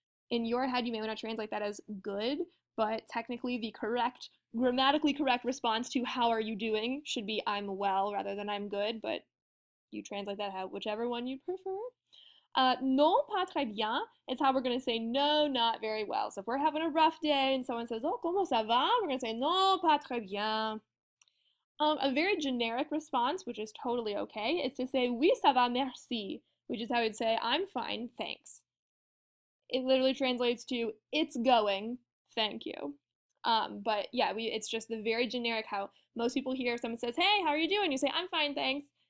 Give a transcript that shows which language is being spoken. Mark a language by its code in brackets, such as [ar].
[en] In your head, you may want to translate that as good, but technically the grammatically correct response to how are you doing should be I'm well rather than I'm good, but you translate that how whichever one you prefer. [fr] Non pas très bien [en] is how we're going to say no, not very well. So if we're having a rough day and someone says, oh, [fr] comment ça va? [en] We're going to say [fr] non pas très bien. [en] A very generic response, which is totally okay, is to say [fr] oui, ça va, merci, [en] which is how we'd say I'm fine, thanks. It literally translates to it's going, thank you. But yeah, it's just the very generic how most people hear if someone says, hey, how are you doing? You say, I'm fine, thanks.